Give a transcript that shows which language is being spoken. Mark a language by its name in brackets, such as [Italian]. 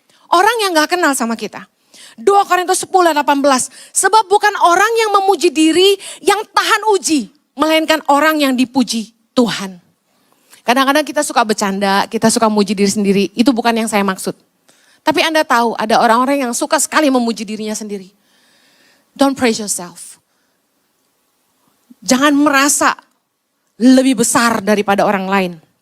[Indonesian] Orang yang gak kenal sama kita. 2 Korintus 10 ayat 18. Sebab bukan orang yang memuji diri yang tahan uji. Melainkan orang yang dipuji Tuhan. Kadang-kadang kita suka bercanda, kita suka muji diri sendiri. Itu bukan yang saya maksud. Tapi Anda tahu ada orang-orang yang suka sekali memuji dirinya sendiri. [English] Don't praise yourself. [Indonesian] Jangan merasa lebih besar daripada orang lain.